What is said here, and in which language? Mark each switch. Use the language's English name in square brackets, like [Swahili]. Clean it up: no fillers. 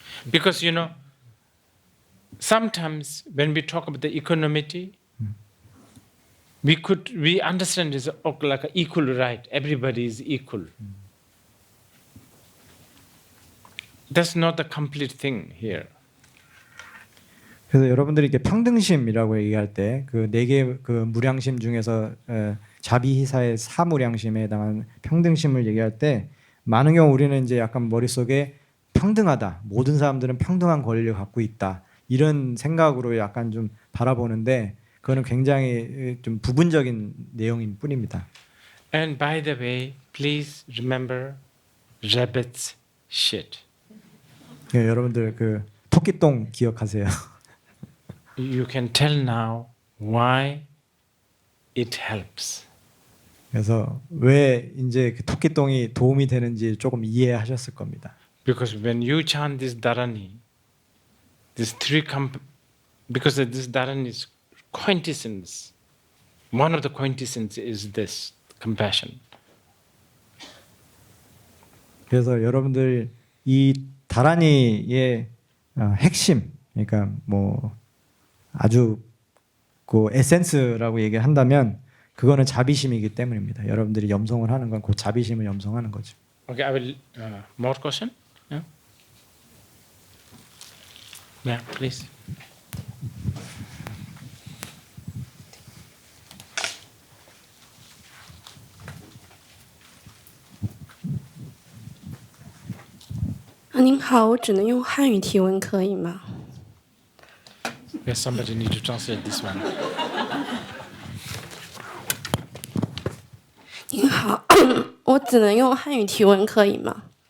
[English] Because sometimes when we talk about the equanimity, we understand it's like an equal right. Everybody is equal. That's not the complete thing here. [Korean] 그래서 여러분들이 이렇게 평등심이라고 얘기할 때 그 네 개 그 무량심 중에서 자비희사의 사무량심에 해당하는 평등심을 얘기할 때 많은 경우 우리는 이제 약간 머릿속에 평등하다, 모든 사람들은 평등한 권리를 갖고 있다 이런 생각으로 약간 좀 바라보는데 그거는 굉장히 좀 부분적인 내용인 뿐입니다. [English] And by the way, please remember rabbit's shit. [Korean] 네, 여러분들 그 토끼똥 기억하세요. [English] You can tell now why it helps. [Korean] 그래서 왜 이제 그 토끼똥이 도움이 되는지 조금 이해하셨을 겁니다. [English] Because when you chant this dharani, these three because this Dharan is quintessence. One of the quintessence is this compassion. [Korean] 그래서 여러분들 이 다라니의 핵심, 그러니까 뭐 아주 그 에센스라고 얘기한다면 그거는 자비심이기 때문입니다. 여러분들이 염송을 하는 건 그 자비심을 염송하는 거죠. [English] Okay, I will. More question? Yeah. Yeah, please. [Chinese] 아, 您好，我只能用汉语提问，可以吗？ [English] Yes, somebody need to translate this one. [Chinese] 您好，我只能用汉语提问，可以吗？